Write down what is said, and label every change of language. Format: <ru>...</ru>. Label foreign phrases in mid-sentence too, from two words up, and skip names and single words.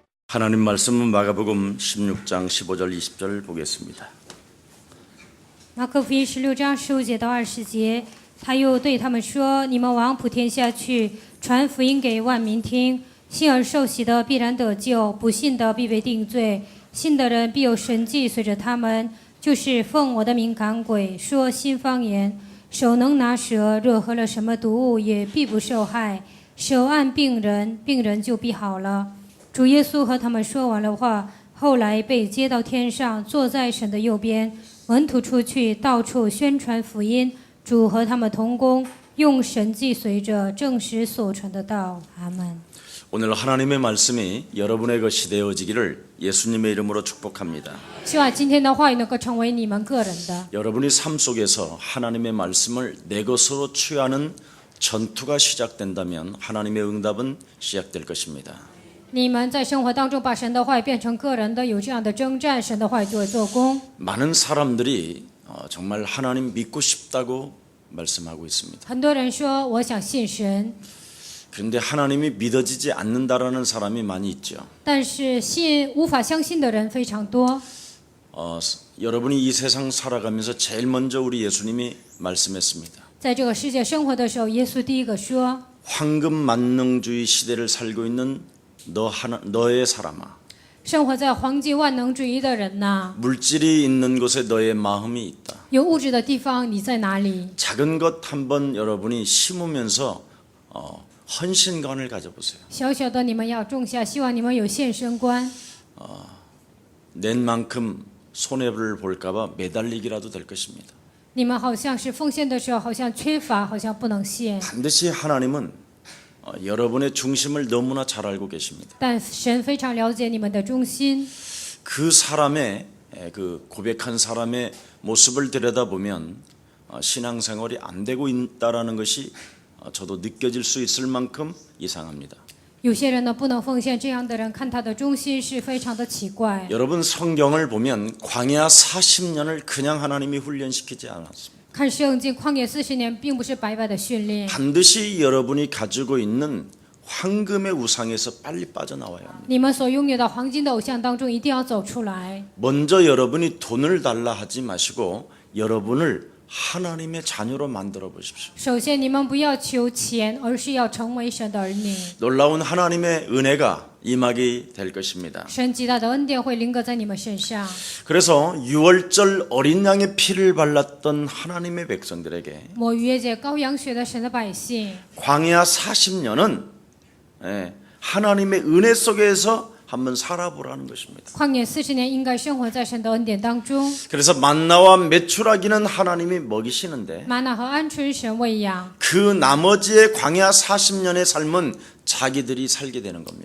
<ko>하나님 말씀은 마가복음 16장 15절 20절 보겠습니다.</ko> <zh>马可福音16章15节到20节，他又对他们说：“你们往普天下去，传福音给万民听。信而受洗的必然得救，不信的必被定罪。信的人必有神迹随着他们，就是奉我的名赶鬼，说新方言，手能拿蛇，若喝了什么毒物也必不受害。手按病人，病人就必好了。”主耶稣和他们说完了话，后来被接到天上，坐在神的右边。门徒出去，到处宣传福音。主和他们同工，用神迹随着证实所传的道。阿门。</zh> <ko>오늘 하나님의 말씀이 여러분의 것이 되어지기를 예수님의 이름으로 축복합니다.</ko> <zh>希望今天的话语能够成为你们个人的。</zh> <ko>여러분이 삶 속에서 하나님의 말씀을 내 것으로 취하는 전투가 시작된다면 하나님의 응답은 시작될 것입니다.</ko> <zh>你们在生活当中把神的话语变成个人的，有这样的征战，神的话语就会做工。</zh> <ko>많은 사람들이 정말 하나님 믿고 싶다고 말씀하고 있습니다.</ko> <zh>很多人说我想信神，</zh> <ko>그런데 하나님이 믿어지지 않는다라는 사람이 많이 있죠.</ko> <zh>但是无法相信的人非常多。</zh> <ko>여러분이 이 세상 살아가면서 제일 먼저 우리 예수님이 말씀했습니다.</ko> <zh>在这个世界生活的时候，耶稣第一个说：</zh> <ko>황금 만능주의 시대를 살고 있는 너의 사람아,</ko> <zh>生活在黄金万能主义的人呐，</zh> <ko>물질이 있는 곳에 너의 마음이 있다.</ko> <zh>有物质的地方你在哪里？</zh> <ko>작은 것 한번 여러분이 심으면서 헌신관을 가져보세요.</ko> <zh>小小的你们要种下，希望你们有献身观。</zh> <ko>낸 만큼 손해를 볼까봐 매달리기라도 될 것입니다.</ko> <zh>你们好像是奉献的时候，好像缺乏，好像不能献。</zh> <ko>반드시 하나님은 여러분의 중심을 너무나 잘 알고 계십니다.</ko> <zh>但神非常了解你们的中心。</zh> <ko>그 사람의 그 고백한 사람의 모습을 들여다보면 신앙생활이 안 되고 있다라는 것이 저도 느껴질 수 있을 만큼 이상합니다.</ko> <zh>有些人呢不能奉献，这样的人看他的中心是非常的奇怪。</zh> <ko>여러분 성경을 보면 광야 40년을 그냥 하나님이 훈련시키지 않았습니다.</ko> <zh>看圣经，旷野40年并不是白白的训练，</zh> <ko>반드시 여러분이 가지고 있는 황금의 우상에서 빨리 빠져나와야 합니다.</ko> <zh>你们所拥有的黄金的偶像当中一定要走出来。</zh> <ko>먼저 여러분이 돈을 달라 하지 마시고 여러분을 하나님의 자녀로 만들어 보십시오.</ko> <zh>首先，你们不要求钱，而是要成为神的儿女。</zh> <ko>놀라운 하나님의 은혜가 임하게 될 것입니다.</ko> <zh>神极大的恩典会临格在你们身上。</zh> <ko>그래서 유월절 어린 양의 피를 발랐던 하나님의 백성들에게</ko> <zh>抹逾越节羔羊血的神的百姓，</zh> <ko>광야 40년은 하나님의 은혜 속에서 한번 살아보라는 것입니다.</ko> <zh>旷野40年应该生活在神的恩典当中。</zh> <ko>그래서 만나와 메추라기는 하나님이 먹이시는데</ko> <zh>玛纳和鹌鹑神喂养，</zh> <ko>그 나머지의 광야 40년의 삶은 자기들이 살게 되는 겁니다.</ko>